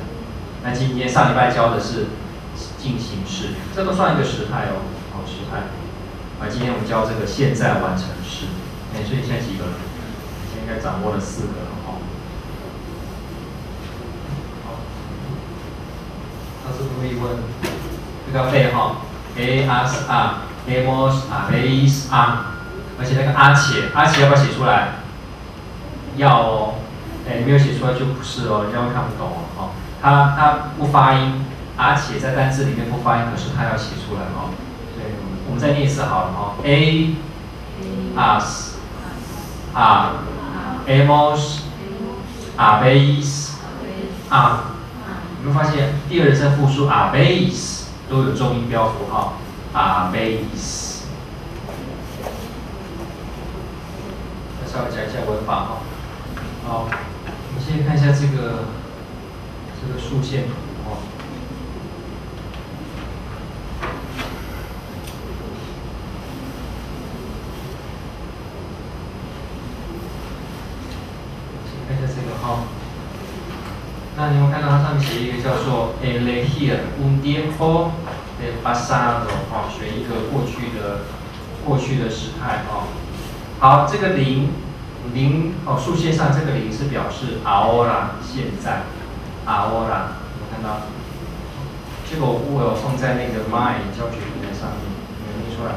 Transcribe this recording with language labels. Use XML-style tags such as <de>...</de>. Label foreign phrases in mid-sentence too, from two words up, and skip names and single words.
<zh>那今天上礼拜教的是进行式，这个算一个时态时态。今天我们教这个现在完成式，所以现在几个了？现在应该掌握了4个了好，老师可以问这个背 ，</zh> <es>as hemos habéis</es> <zh>而且那个阿且要不要写出来？要你没有写出来就不是人家会看不懂它不发音，阿且在单字里面不发音，可是它要写出来我们再念一次好了</zh> <es>A, as, hemos, habéis,</es> <zh>你会发现第2人称复数 habéis 都有重音标符号 habéis。再稍微讲一下文法好，我们先看一下这个竖线图那你有看到它上面写一个叫做</zh> <es>elegir un tiempo del pasado</es> <zh>选一个过去的时态好，这个0竖线上这个0是表示 ahora 现在 ahora 有看到？这个我有放在那个 my 教学平台上面，有念出来吗？</zh>